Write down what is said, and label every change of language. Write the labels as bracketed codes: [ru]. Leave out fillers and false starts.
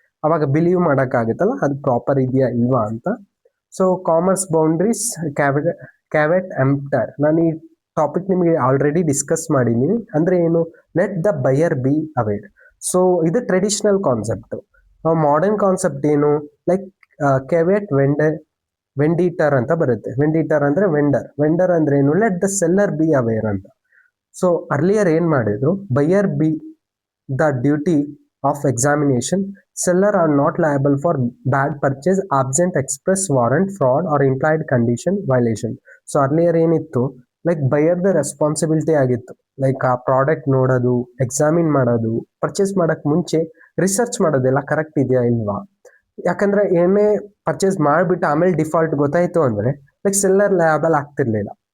[kn] ಅವಾಗ ಬಿಲೀವ್ ಮಾಡೋಕ್ಕಾಗುತ್ತಲ್ಲ ಅದು ಪ್ರಾಪರ್ ಇದೆಯಾ ಇಲ್ವಾ ಅಂತ. ಸೊ ಕಾಮರ್ಸ್ ಬೌಂಡ್ರೀಸ್, ಕ್ಯಾವೆಟ್ ಎಂಪ್ಟರ್, ನಾನು ಈ ಟಾಪಿಕ್ ನಿಮಗೆ ಆಲ್ರೆಡಿ ಡಿಸ್ಕಸ್ ಮಾಡಿದ್ದೀನಿ. ಅಂದ್ರೆ ಏನು, [en] Let the buyer be aware. So ಇದು traditional concept. [kn] ಮಾಡರ್ನ್ ಕಾನ್ಸೆಪ್ಟ್ ಏನು, ಲೈಕ್ ಕ್ಯಾವೆಟ್ ವೆಂಡಿಟರ್ ಅಂತ ಬರುತ್ತೆ. [en] venditor ಅಂದ್ರೆ vendor [kn] ಅಂದ್ರೆ ಏನು, [en] Let the seller be aware ಅಂತ. So earlier [kn] ಏನ್ ಮಾಡಿದ್ರು, [en] Buyer be the duty of examination, seller are not liable for bad purchase absent express warrant, fraud or implied condition violation. [kn] So earlier ಏನಿತ್ತು, like ಬಯರ್ದ responsibility ಆಗಿತ್ತು. Like ಆ product ನೋಡೋದು, examine ಮಾಡೋದು, purchase ಮಾಡಕ್ ಮುಂಚೆ research ಮಾಡೋದೆಲ್ಲ ಕರೆಕ್ಟ್ ಇದೆಯಾ ಇಲ್ವಾ. ಯಾಕಂದ್ರೆ ಏನೇ ಪರ್ಚೇಸ್ ಮಾಡಿಬಿಟ್ಟು ಆಮೇಲೆ ಡಿಫಾಲ್ಟ್ ಗೊತ್ತಾಯ್ತು ಅಂದ್ರೆ ಲೈಕ್ ಸೆಲ್ಲರ್ ಲಯಬಲ್ ಆಗ್ತಿರ್ಲಿಲ್ಲ.